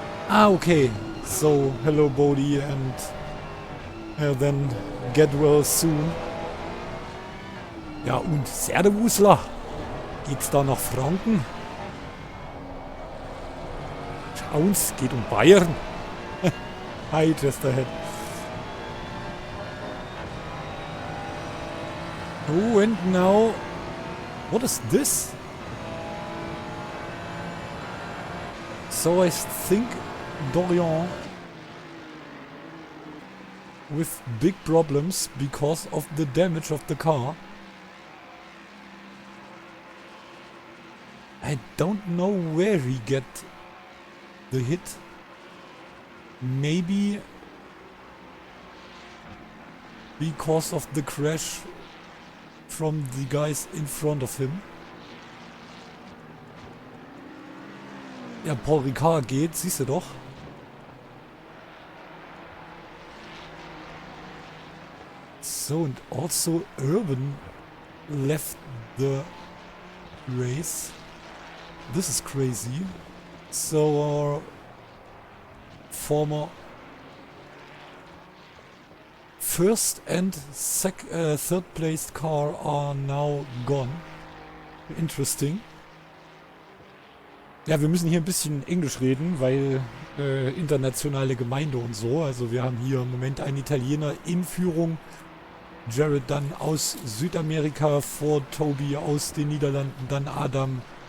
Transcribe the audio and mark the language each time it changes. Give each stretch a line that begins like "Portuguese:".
English: Ah, okay. So, hello Bodhi, and then get well soon.
German: Ja, und Servusler. Geht's da nach Franken? Uns geht um Bayern. Hi, Chesterhead.
English: Oh, and now... What is this? So I think Dorian with big problems because of the damage of the car. I don't know where he get the hit. Maybe because of the crash from the guys in front of him.
German: Ja, Paul Ricard geht, siehst du doch.
English: So, and also Urban left the race. This is crazy. So our former first and third placed car are now gone. Interesting.
German: Ja, wir müssen hier ein bisschen Englisch reden, weil internationale Gemeinde und so. Also wir haben hier im Moment einen Italiener in Führung. Jared dann aus Südamerika vor Toby aus den Niederlanden, dann Adam.